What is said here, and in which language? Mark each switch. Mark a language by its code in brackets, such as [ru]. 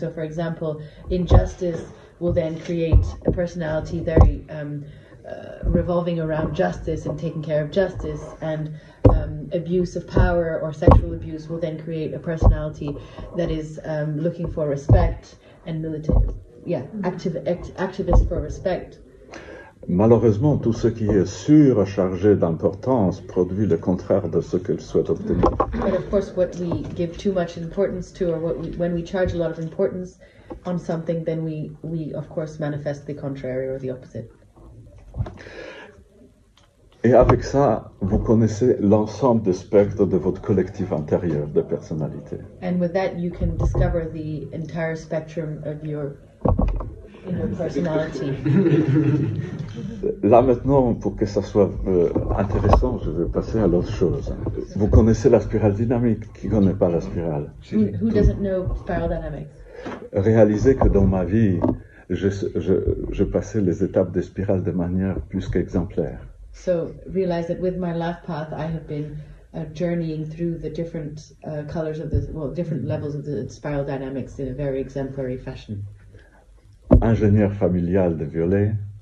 [en] So, for example, injustice will then create a personality very revolving around justice and taking care of justice, and abuse of power or sexual abuse will then create a personality that is looking for respect and militant, activist for respect. [fr] Malheureusement, tout ce qui est surchargé d'importance produit le contraire de ce qu'elle souhaite obtenir. [en] But of course, what we give too much importance to, or when we charge a lot of importance on something, then we of course manifest the contrary or the opposite. [fr] Et avec ça, vous connaissez l'ensemble des spectres de votre collectif intérieur de personnalité. [en] And with that, you can discover the entire spectrum of your inner personality. [fr] Là maintenant, pour que ça soit intéressant, je vais passer à l'autre chose. Vous connaissez la spirale dynamique. Qui ne connaît pas la spirale? [en] Who doesn't know spiral dynamics? [fr] Réalisez que dans ma vie, je passais les étapes des spirales de manière plus qu'exemplaire. [en] So realize that with my life path, I have been journeying through the different colors of different levels of the spiral dynamics in a very exemplary fashion. [fr] Ingénieur familial de violet.